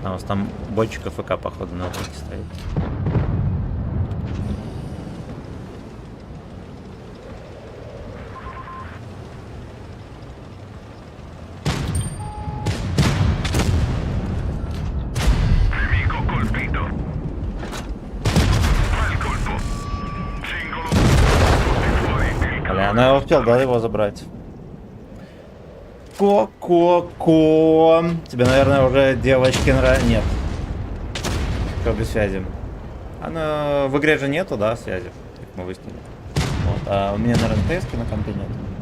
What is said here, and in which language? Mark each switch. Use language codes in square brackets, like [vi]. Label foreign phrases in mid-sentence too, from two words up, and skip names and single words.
[ru] там бочка ФК, походу, на выходе стоит. [it] Nemico colpito. Bel colpo. Singolo. Fuori il [ru] Бля, ну я успел, да, его забрать. Ко-ко-ко. Тебе, наверное, уже девочки нравятся. Нет. Все без связи. Она в игре же нету, да, связи. Как мы выяснили. Вот. А у меня, наверное, ТС на компе нет.